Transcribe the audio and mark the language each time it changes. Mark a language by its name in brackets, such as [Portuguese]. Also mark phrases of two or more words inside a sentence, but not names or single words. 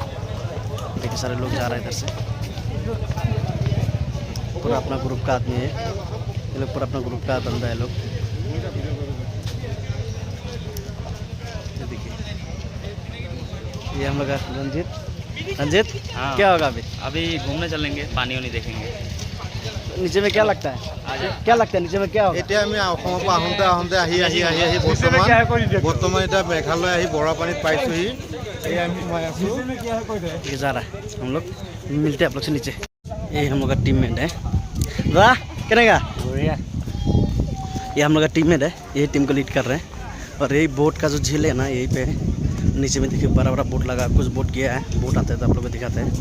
[Hindi] देखिए सारे लोग जा रहे हैं इधर से, पूरा अपना ग्रुप का आदमी है ये लोग, पूरा अपना ग्रुप का बंदा है लोग। देखिए ये हम लोग रंजीत हाँ। क्या होगा अभी? अभी घूमने चलेंगे, पानी वानी देखेंगे। नीचे में क्या लगता है, क्या लगता है नीचे में क्या होगा? [Assamese] এতিয়া আমি অসমৰ পৰা আহোঁতে আহি বৰ্তমান এতিয়া মেঘালয় আহি বৰাপানীত পাইছোহি। [Hindi] ये जा रहा है, हम लोग मिलते हैं आप लोग से नीचे। ये हम लोग का टीममेट है, वाह करेगा ये हम लोग का टीममेट है, यही टीम को लीड कर रहे हैं। और यही बोट का जो झील है ना, यहीं पे नीचे में देखिए बड़ा बड़ा बोट लगा, कुछ बोट गया है, बोट आता है तो आप लोग को दिखाते हैं।